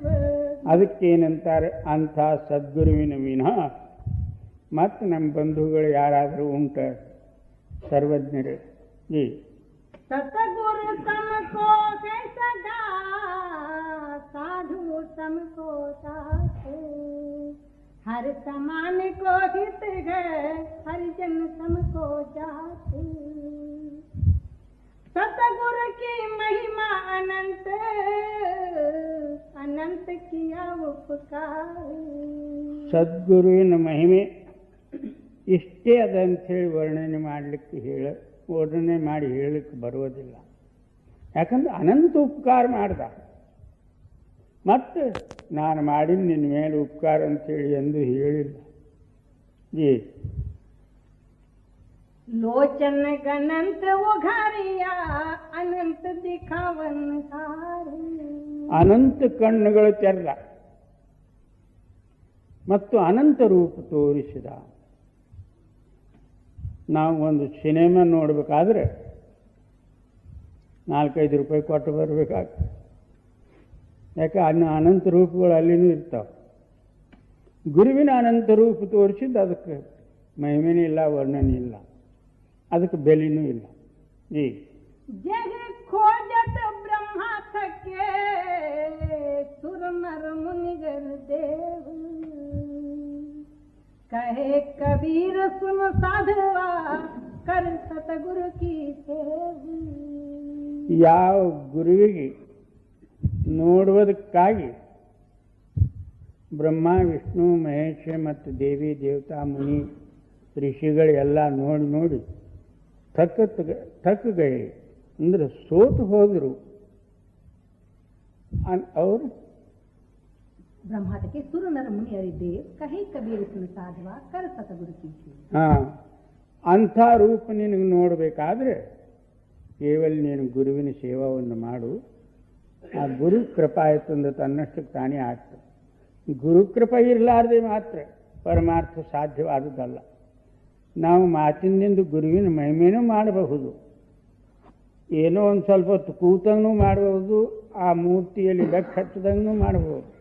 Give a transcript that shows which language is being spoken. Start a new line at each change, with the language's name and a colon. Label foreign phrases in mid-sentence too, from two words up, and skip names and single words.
Kannada: ಅದಕ್ಕೇನಂತಾರೆ, ಅಂಥ ಸದ್ಗುರುವಿನ ವಿನಃ ಮತ್ತು ನಮ್ಮ ಬಂಧುಗಳು ಯಾರಾದರೂ ಉಂಟ ಸರ್ವಜ್ಞರು. ಜಿ
Hindi: सतगुरु सम को सदा साधु सम को साधु. हर समान को हित है हरिजन सम को जात सतगुरु की महिमा अनंत अनंत किया उपकार
Kannada: ಸದ್ಗುರುವಿನ ಮಹಿಮೆ ಇಷ್ಟೇ ಅದಂಥೇಳಿ ವರ್ಣನೆ ಮಾಡಿ ಹೇಳಲಿಕ್ಕೆ ಬರುವುದಿಲ್ಲ. ಯಾಕಂದ್ರೆ ಅನಂತ ಉಪಕಾರ ಮಾಡ್ದ. ಮತ್ತು ನಾನು ಮಾಡಿದ ನಿನ್ನ ಮೇಲೆ ಉಪಕಾರ ಅಂತೇಳಿ ಎಂದು ಹೇಳಿಲ್ಲ. ಜೀ
Hindi: लोचन गनंत उघारिया अनंत दिखावन
Kannada: ಅನಂತ ಕಣ್ಣುಗಳು ತೆರೆದ ಮತ್ತು ಅನಂತ ರೂಪ ತೋರಿಸಿದ. ನಾವು ಒಂದು ಸಿನಿಮಾ ನೋಡಬೇಕಾದ್ರೆ 4-5 ರೂಪಾಯಿ ಕೊಟ್ಟು ಬರಬೇಕಾಗ್ತದೆ. ಯಾಕೆ ಅನಂತ ರೂಪಗಳು ಅಲ್ಲಿನೂ ಇರ್ತಾವೆ. ಗುರುವಿನ ಅನಂತ ರೂಪ ತೋರಿಸಿದ್ದು ಅದಕ್ಕೆ ಮಹಿಮೆನೂ ಇಲ್ಲ, ವರ್ಣನೆ ಇಲ್ಲ, ಅದಕ್ಕೆ ಬೆಲೆನೂ ಇಲ್ಲ. ಈ
Hindi: जग खोजत ब्रह्मा थके सुर नर मुनिगर देव कहे कबीर सुन साधवा कर सतगुरु की सेव
Kannada: ಯಾವ ಗುರುವಿಗೆ ನೋಡುವುದಕ್ಕಾಗಿ ಬ್ರಹ್ಮ ವಿಷ್ಣು ಮಹೇಶ ಮತ್ತು ದೇವಿ ದೇವತಾ ಮುನಿ ಋಷಿಗಳೆಲ್ಲ ನೋಡಿ ಥಕ್ಕಗೈ ಅಂದ್ರೆ ಸೋತು ಹೋದರು. ಅವರು
Hindi: ब्रह्मा थके सुर नर मुनियर देव कहे कबीर सुन साधवा कर सतगुरु की सेव
Kannada: ಅಂಥ ರೂಪ ನಿನಗೆ ನೋಡಬೇಕಾದ್ರೆ ಕೇವಲ ನೀನು ಗುರುವಿನ ಸೇವಾವನ್ನು ಮಾಡು. ಆ ಗುರು ಕೃಪಾ ಆಯ್ತಂದ್ರೆ ತನ್ನಷ್ಟಕ್ಕೆ ತಾನೇ ಆಗ್ತದೆ. ಗುರು ಕೃಪಾ ಇರಲಾರ್ದೆ ಮಾತ್ರ ಪರಮಾರ್ಥ ಸಾಧ್ಯವಾದುದಲ್ಲ. ನಾವು ಮಾತಿನಿಂದ ಗುರುವಿನ ಮಹಿಮೆನೂ ಮಾಡಬಹುದು, ಏನೋ ಒಂದು ಸ್ವಲ್ಪ ಹೊತ್ತು ಕೂತಂಗೂ ಮಾಡಬಹುದು, ಆ ಮೂರ್ತಿಯಲ್ಲಿ ಬೆಕ್ಕ ಹಚ್ಚದಂಗೂ ಮಾಡಬಹುದು.